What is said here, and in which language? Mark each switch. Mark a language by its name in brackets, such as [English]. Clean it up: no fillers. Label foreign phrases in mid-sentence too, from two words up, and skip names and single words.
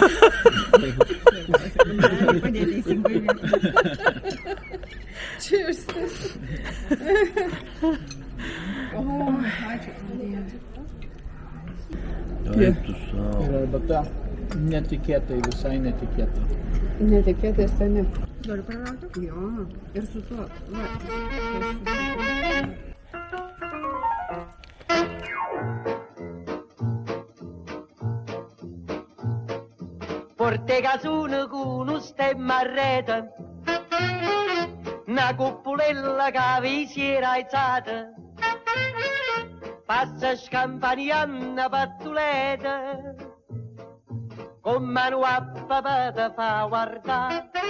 [Lithuanian] Cheers. Ačiū. Ir arbata netikėtai, visai netikėtai. Netikėtai skani. Gali paragauti? Jo. Ir su tuo. [Neapolitan] Porte casune con un stemma a rete, una cuppolella che vi si era alzata, passa scampanianna pattuleta, con mano a papà te fa guardare.